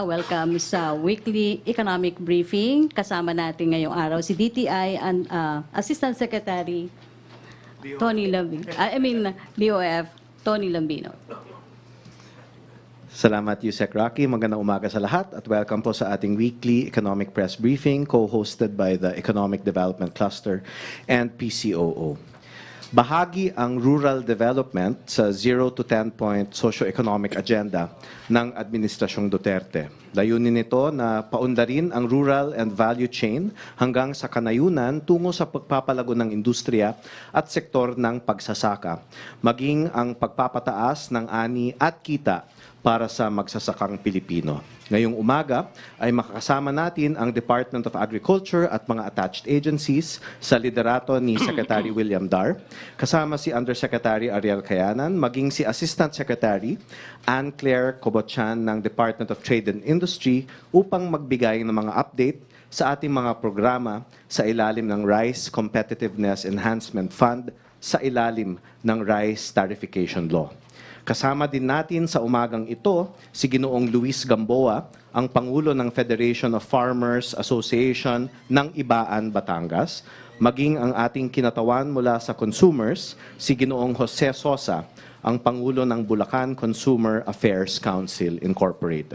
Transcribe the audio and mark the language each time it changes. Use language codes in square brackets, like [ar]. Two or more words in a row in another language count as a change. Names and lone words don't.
[tl] Welcome sa [en] weekly economic briefing. [tl] Kasama natin ngayong araw si DTI [en] and Assistant Secretary [tl] Tony Lambino. DOF Tony Lambino. Salamat, Yusek Rocky. Magandang umaga sa lahat at welcome po sa ating [en] weekly economic press briefing co-hosted by the Economic Development Cluster and PCOO. [tl] Bahagi ang [en] rural development [tl] sa 0 to 10-point [en] socio-economic agenda [tl] ng Administrasyong Duterte. Layunin nito na paundarin ang [en] rural and value chain [tl] hanggang sa kanayunan tungo sa pagpapalago ng industriya at sektor ng pagsasaka, maging ang pagpapataas ng ani at kita para sa magsasakang Pilipino. Ngayong umaga ay makakasama natin ang Department of Agriculture at mga [en] attached agencies [tl] sa liderato ni Secretary William Dar, kasama si Undersecretary Ariel Cayanan, maging si Assistant Secretary Anne Claire Cobotchan ng Department of Trade and Industry upang magbigay ng mga update sa ating mga programa sa ilalim ng Rice Competitiveness Enhancement Fund sa ilalim ng Rice Tarification Law. Kasama din natin sa umagang ito si Ginoong Luis Gamboa, ang Pangulo ng Federation of Farmers Association ng Ibaan, Batangas, maging ang ating kinatawan mula sa consumers, si Ginoong Jose Sosa, ang Pangulo ng Bulacan Consumer Affairs Council Incorporated.